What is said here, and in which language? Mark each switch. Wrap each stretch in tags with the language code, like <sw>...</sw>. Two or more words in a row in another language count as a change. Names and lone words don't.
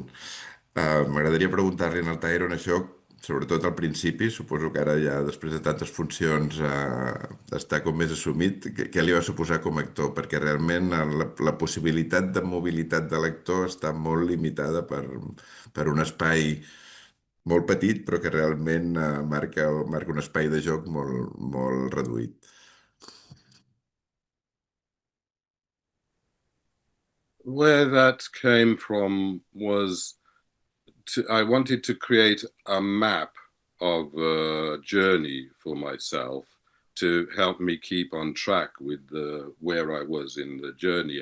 <ca>M'agradaria preguntar-li al Tyrone això, sobretot al principi, suposo que ara ja després de tantes funcions està com més assumit, què li va suposar com a actor? Perquè realment la possibilitat de mobilitat de l'actor està molt limitada per un espai molt petit, però que realment marca un espai de joc molt, molt reduït.</ca> <en>Where that came from was I wanted to create a map of a journey for myself to help me keep on track with where I was in the journey.</en>